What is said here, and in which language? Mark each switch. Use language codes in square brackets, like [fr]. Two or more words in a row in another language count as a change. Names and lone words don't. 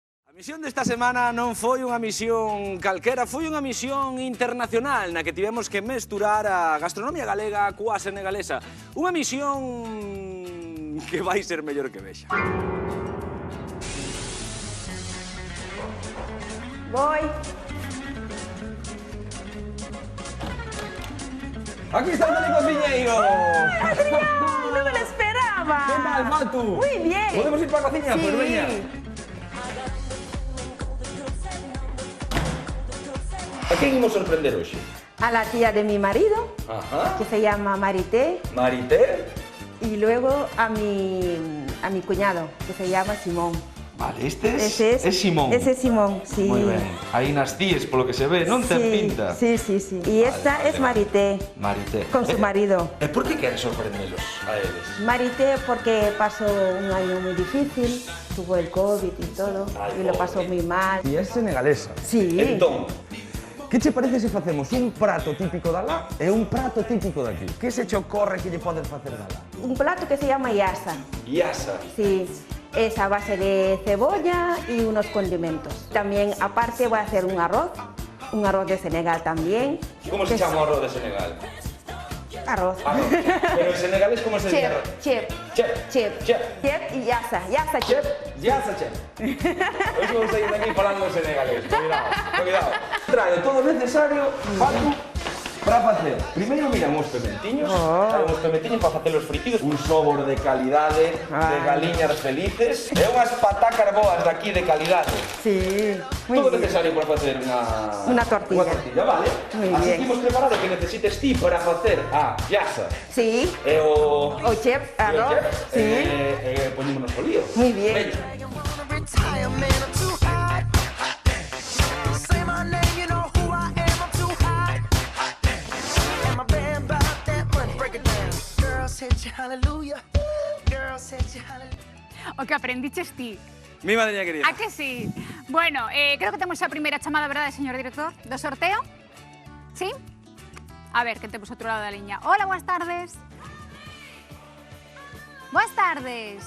[gl] A misión desta semana non foi unha misión calquera, foi unha misión internacional na que tivemos que mesturar a gastronomía galega coa senegalesa. Unha misión que vai ser mellor que vexa. [es] Voy. Aquí está el cociñeiro. ¡Adrián! ¡No me lo esperaba! ¿Qué tal, Matu? Muy bien. [gl] ¿Podemos ir para a cociña? [es] Sí. [gl] Pues veña. A quen imos sorprender hoxe? [es] A la tía de mi marido, Ajá. que se llama Marité, Marité. y luego a mi cuñado, que se llama Simón. Vale, este Ese es Simón. Ese es Simón, sí. [gl] Moi ben. Aí nas tíes, polo que se ve, non ten pinta. [es] Sí, sí, sí. Y esta Vale, es Marité, Marité. con su marido. [gl] E por que queres sorprendelos a eles? [es] Marité porque pasó un año muy difícil, tuvo el COVID y todo, y lo pasó muy mal. [gl] E é senegalesa. [es] Sí. [gl] Entón, Que che parece se facemos un prato típico da lá e un prato típico daqui? Que se che ocorre que lle podes facer da lá? [es] Un plato que se llama yassa. Iasa. Sí, es a base de cebolla y unos condimentos. También, aparte, voy a hacer un arroz de Senegal también. [gl] Como se [es] que es [gl] chama o arroz de Senegal? [es] Arroz. Arroz. Pero en senegalés como se dice Chep, arroz? chep, Chep. chep, Chep. chep y yassa, Chep, Iasa chep. [gl] Hoxe vamos a ir aquí falando en senegalés. Cuidado, cuidado. Trae todo o necesario, Paco, para facer. Primeiro miran os pementiños, trae os pementiños para facer os fritidos, un sobor de calidade, de galiñas felices, e unhas patacas boas daqui de calidade. [es] Sí, muy [gl] Todo [es] bien. [gl] necesario para facer [es] Una tortilla. [gl] Unha tortilla, vale? [es] Muy [gl] Así [es] bien. [gl] que imos preparar o que necesites ti para facer a yasa [es] Sí, [gl] e o... [es] o chep, arroz, sí. [gl] Poñémonos o lío. [es] Muy bien. [gl] Veña. [en] Retire, man, I'm too hot. Say my name, you know who I am, I'm too hot. And my band bought that money, break it down. Girls hit you, hallelujah. Girls hit you, hallelujah. [gl] O que aprendiches ti. Mi madriña querida. A que sí? Bueno, creo que temos a primeira chamada, verdade, señor director, do sorteo? Sí? A ver, que temos outro lado da liña. Hola, boas tardes. Boas tardes.